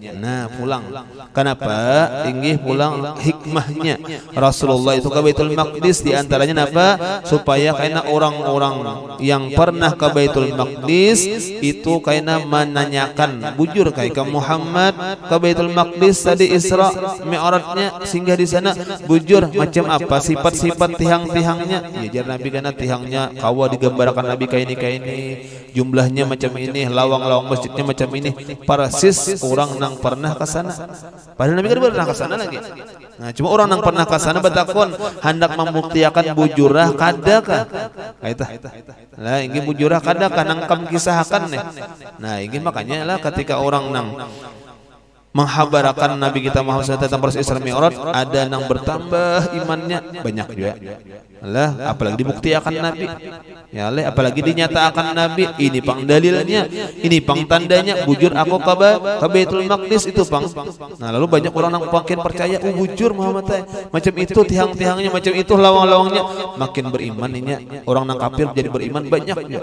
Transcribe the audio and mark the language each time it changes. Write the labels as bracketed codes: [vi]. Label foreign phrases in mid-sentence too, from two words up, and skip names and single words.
[id] Nah pulang. Kenapa? Inggih pulang hikmahnya Rasulullah itu ke Baitul Maqdis diantaranya apa? Supaya karena orang-orang yang pernah ke Baitul Maqdis itu kaina menanyakan bujur kayak ke Muhammad ke Baitul Maqdis tadi Isra Mi'rajnya singgah di sana bujur macam apa sifat-sifat tihang-tihangnya. [bjn] Ya jar Nabi kana tihangnya kawa digambarkan Nabi kayak ini jumlahnya macam ini, lawang-lawang masjidnya macam ini. [id] Persis orang nang pernah ke sana. Padahal Nabi kan pernah ke sana lagi. Nah, cuma orang yang pernah ke sana batakon hendak membuktikan bujurah kadakah? Kaita. [bjn] Lah ingin bujurah kadakah nangkam kisahkan nih. [id] Nah, ingin makanya lah ketika orang nang menghabarakan Nabi kita Muhammad SAW tentang proses Isra Mi'raj, ada yang bertambah imannya banyak juga. Lah apalagi dibuktikan Nabi. [ar] Ya Allah, [id] apalagi dinyatakan Nabi, ini pang dalilnya, ini pang tandanya bujur aku ke Baitul Maqdis itu pang. Nah, lalu banyak orang yang makin percaya, bujur Muhammad macam itu tiang-tiangnya, macam itu lawang-lawangnya, makin beriman ini orang nang kafir jadi beriman banyak juga.